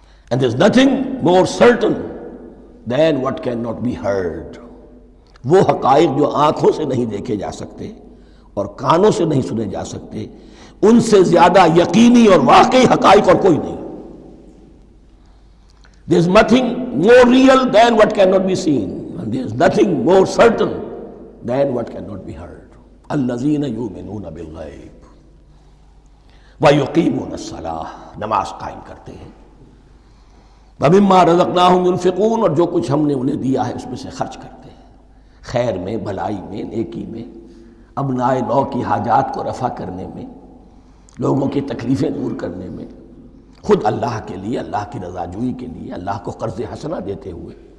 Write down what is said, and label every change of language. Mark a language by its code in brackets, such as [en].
[en] And there's nothing more certain than what cannot be heard. [ur] وہ حقائق جو آنکھوں سے نہیں دیکھے جا سکتے اور کانوں سے نہیں سنے جا سکتے، ان سے زیادہ یقینی اور واقعی حقائق اور کوئی نہیں. [en] There's nothing more real than what cannot be seen, and there's nothing more certain than what cannot be heard. [ar] الذین یؤمنون بالغیب ویقیمون الصلاۃ، [ur] نماز قائم کرتے ہیں، [ar] ومما رزقناہم ينفقون، [ur] اور جو کچھ ہم نے انہیں دیا ہے اس میں سے خرچ کرتے ہیں، خیر میں، بھلائی میں، نیکی میں، ابناء نو کی حاجات کو رفع کرنے میں، لوگوں کی تکلیفیں دور کرنے میں، خود اللہ کے لیے، اللہ کی رضا جوئی کے لیے، اللہ کو قرض حسنہ دیتے ہوئے.